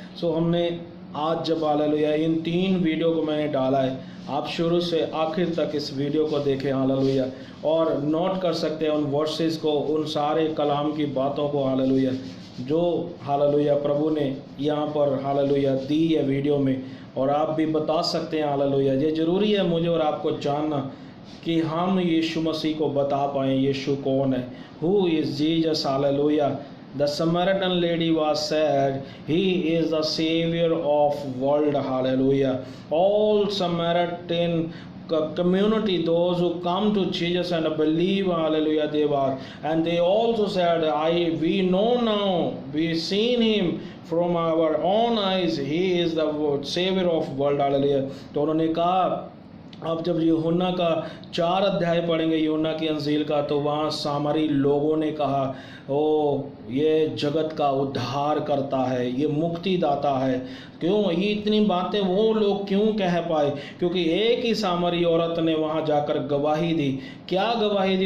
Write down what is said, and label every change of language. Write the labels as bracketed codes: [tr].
[hi] सो हमने आज जब, हालेलुया, इन 3 वीडियो को मैंने डाला है, आप शुरू से आखिर तक इस वीडियो को देखें, हालेलुया, और नोट कर सकते हैं उन वर्सेस को, उन सारे कलाम की बातों को, हालेलुया, जो, हालेलुया, प्रभु ने यहाँ पर, हालेलुया, दी है वीडियो में। और आप भी बता सकते हैं, हालेलुया। ये ज़रूरी है मुझे और आपको जानना कि हम यीशु मसीह को बता पाएँ यीशु कौन है, [en] who is Jesus, [hi] hallelujah. [en] The Samaritan lady was said, He is the Savior of world, hallelujah. All Samaritan community, those who come to Jesus and believe, hallelujah, they were, and they also said, we know now, we seen him from our own eyes, he is the Savior of world, hallelujah. [hi] तो उन्होंने कहा, आप जब यूहन्ना का 4 अध्याय पढ़ेंगे, यूहन्ना की अंजील का, तो वहाँ सामरी लोगों ने कहा, ओ ये जगत का उद्धार करता है, ये मुक्ति दाता है। क्यों ये इतनी बातें वो लोग क्यों कह पाए? क्योंकि एक ही सामरी औरत ने वहाँ जाकर गवाही दी। क्या गवाही दी?